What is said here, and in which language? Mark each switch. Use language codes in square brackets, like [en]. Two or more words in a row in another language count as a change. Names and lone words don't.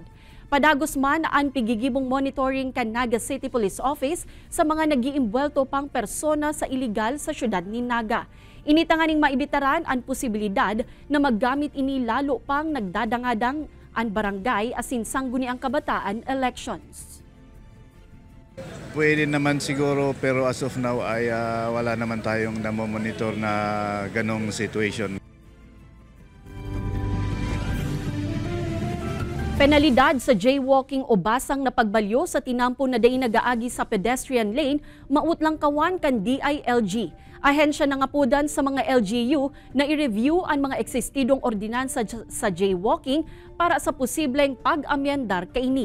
[bik] Padagos man ang pigigibong monitoring kan Naga City Police Office sa mga nagiimbwelto pang persona sa iligal sa syudad ni Naga. Initanganing maibitaran ang posibilidad na maggamit ini lalo pang nagdadangadang ang barangay asin sangguni ang kabataan elections. [tl] Pwede naman siguro pero as of now ay wala naman tayong namomonitor na ganong situation. [bik] Penalidad sa jaywalking o basang na pagbalyo sa tinampo na day nagaagi sa pedestrian lane, mautlang kawan kan DILG. Ahensya ng apudan sa mga LGU na i-review ang mga eksistidong ordinansa sa jaywalking para sa posibleng pag-amyendar kaini.